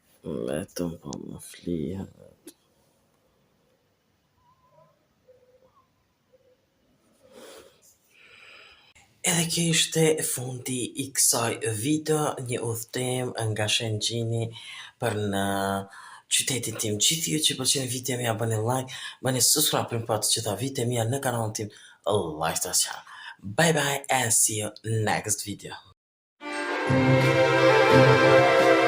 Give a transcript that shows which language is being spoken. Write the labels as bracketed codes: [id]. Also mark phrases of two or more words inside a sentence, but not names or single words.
[sq] Edhe kjo ishte fundi I kësaj video, një udhëtim nga Shëngjini për në qytetin tim. Gjithë ju që pëlqen videot mia bëni like, bëni subscribe për të gjitha videot mia në kanalin tim Lifestyle Channel. [en] Bye bye and see you next video.